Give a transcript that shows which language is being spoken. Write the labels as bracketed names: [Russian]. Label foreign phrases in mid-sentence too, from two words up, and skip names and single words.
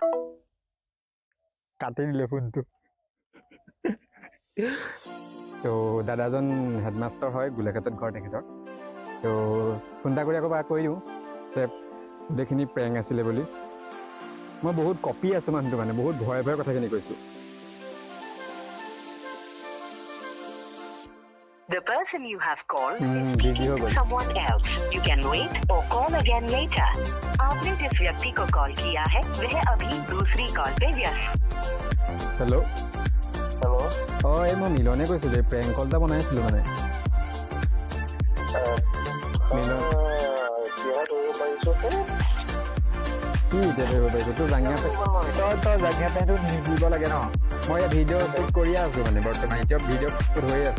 [Assamese] কাটি দিলে ফোনটো। তো দাদাজন হেডমাষ্টাৰ হয়, গোলাঘাটত ঘৰ তেখেতৰ। তো ফোন এটা কৰি আকৌ কৈ দিওঁ যে গোটেইখিনি প্ৰেং আছিলে বুলি। মই বহুত কপি আছোঁ মানুহটো, মানে বহুত ভয়ে কথাখিনি কৈছোঁ। [English] The person you have called is busy speaking [Hindi] हो [English] to [Hindi] गई। [English] someone else. You can wait or call again later. [Hindi] आपने जिस व्यक्ति को कॉल किया है वह अभी दूसरी कॉल पे व्यस्त। [Assamese] হেল্ল'। হেল্ল'। এই মই মিলনে কৈছোঁ যে [English] prank call [Assamese] এটা বনাইছিলোঁ মানে। মিলন কি এতিয়া কৰিব পাৰিব তোৰ জাঙিয়া তই জাঙিয়া পেণ্টটো নিদিব লাগে ন মই ইয়াত [English] video shoot [Assamese] কৰিয়ে আছোঁ মানে বৰ্তমান এতিয়া [English] video shoot [Assamese] হৈয়ে আছে